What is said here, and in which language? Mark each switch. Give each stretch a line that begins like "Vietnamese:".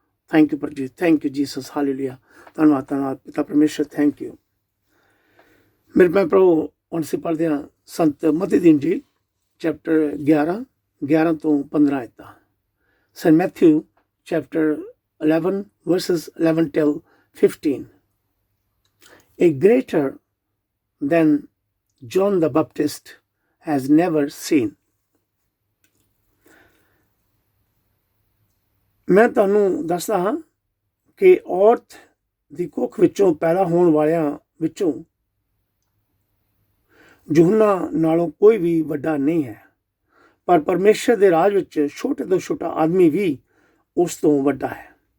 English: Thank you ਪਰ ਜੀ, thank you Jesus, hallelujah.
Punjabi: ਧੰਨਵਾਦ, ਧੰਨਵਾਦ ਪਿਤਾ ਪਰਮੇਸ਼ਰ,
English: Thank you.
Punjabi: ਮੇਰੇ ਭੈਣ ਭਰਾਵੋ, ਹੁਣ ਅਸੀਂ ਪੜ੍ਹਦੇ ਹਾਂ ਸੰਤ ਮਤੀ ਦੀ ਇੰਜੀਲ ਚੈਪਟਰ 11 ਤੋਂ 15 ਆਇਤਾਂ।
English: Saint Matthew chapter 11 verses 11 till 15. A greater than John the Baptist has never seen.
Punjabi: ਮੈਂ ਤੁਹਾਨੂੰ ਦੱਸਦਾ ਹਾਂ ਕਿ ਔਰਤ ਦੀ ਕੁੱਖ ਵਿੱਚੋਂ ਪੈਦਾ ਹੋਣ ਵਾਲਿਆਂ ਵਿੱਚੋਂ ਯੂਹੰਨਾ ਨਾਲੋਂ ਕੋਈ ਵੀ ਵੱਡਾ ਨਹੀਂ ਹੈ, ਪਰ ਪਰਮੇਸ਼ਰ ਦੇ ਰਾਜ ਵਿੱਚ ਛੋਟੇ ਤੋਂ ਛੋਟਾ ਆਦਮੀ ਵੀ ਉਸ ਤੋਂ ਵੱਡਾ ਹੈ।